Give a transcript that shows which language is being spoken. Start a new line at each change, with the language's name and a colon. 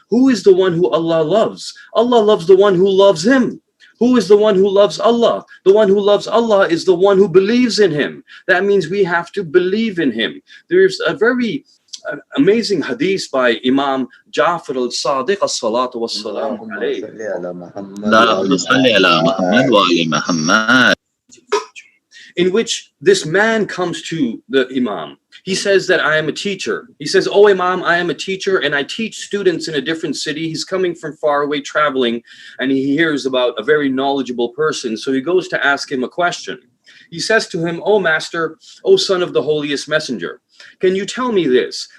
English: Who is the one who Allah loves? Allah loves the one who loves him. Who is the one who loves Allah? The one who loves Allah is the one who believes in him. That means we have to believe in him. There's a very amazing hadith by Imam Ja'far al-Sadiq as-salatu was-salamu alayhi,
Arabic: اللهم صل على محمد وآل محمد.
English: in which this man comes to the Imam. He says that I am a teacher. He says, oh Imam, I am a teacher and I teach students in a different city. He's coming from far away traveling, and he hears about a very knowledgeable person. So he goes to ask him a question. He says to him, oh master, oh son of the holiest messenger, can you tell me this?